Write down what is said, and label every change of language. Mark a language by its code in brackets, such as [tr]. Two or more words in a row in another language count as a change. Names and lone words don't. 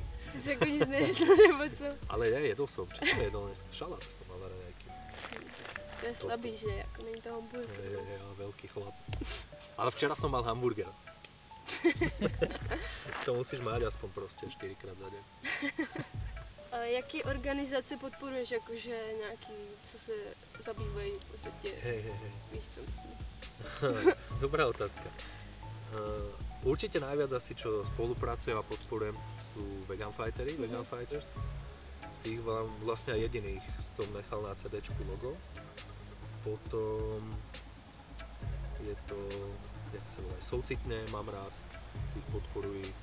[cs] Ty jsi jako nic nejedl, nebo co? [sk] Ale jedol som, čo som jedol dneska? Šalát som mal na nejaký. [cs] To je slabý, že? Jako není to hamburger. [sk] Je, veľký chlap. Ale včera som mal hamburger. To musíš mať aspoň proste 4-krát za deň. [cs] A jaký organizace podporuješ, jakože nějaký, co se zabývají v podstatě? Víš, co myslím? [sk] Dobrá otázka. Určite najviac asi, čo spolupracujem a podporujem, sú Vegan Fightery, Vegan Fighters. Tých vlastne aj jediných som nechal na CD-čku logo. Potom je to, jak sa volá, Soucitne, mám rád, tých podporujú.